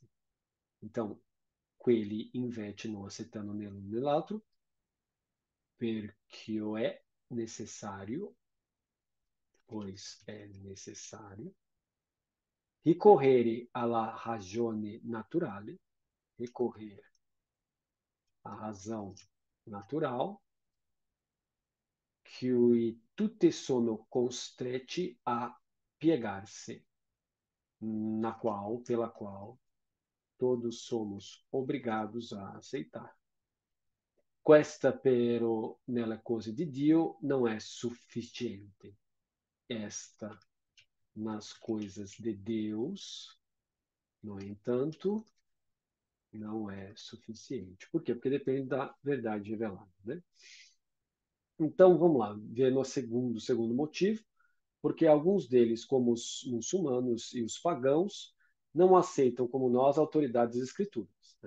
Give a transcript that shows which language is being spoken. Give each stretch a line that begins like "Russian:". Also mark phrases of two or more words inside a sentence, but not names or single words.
Italian: Então, quelli invece non accettano né l'uno né l'altro, perché è necessario, pois è necessario, ricorrere alla ragione naturale,
Portuguese: recorrer à razão natural, que
Italian: tutti sono costretti a piegar-se,
Portuguese: pela qual todos somos obrigados a aceitar.
Italian: Questa però nella cosa di Dio
Portuguese: não é suficiente. Esta nas coisas de Deus, no entanto, não é suficiente. Por quê? Porque depende da verdade revelada, né? Então, vamos lá, ver no segundo motivo, porque alguns deles, como os muçulmanos e os pagãos, não aceitam como nós a autoridade das escrituras, né?